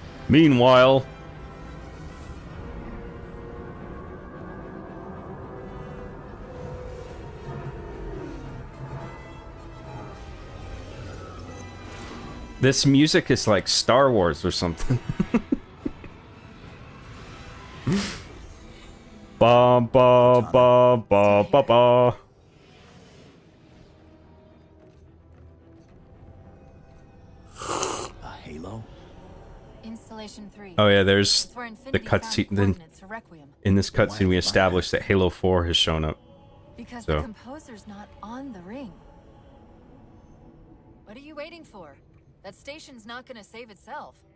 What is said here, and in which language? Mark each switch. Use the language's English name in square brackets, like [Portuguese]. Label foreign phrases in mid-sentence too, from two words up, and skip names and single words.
[English] Meanwhile, this music is like Star Wars or something. Ba ba ba ba ba ba. A Halo? Installation 3. Oh yeah, there's It's where the Infinity found cutscene. Then coordinates for Requiem. in this cutscene, we established that Halo 4 has shown up. Because So. the composer's not on the ring. What are you waiting for? That station's not gonna save itself.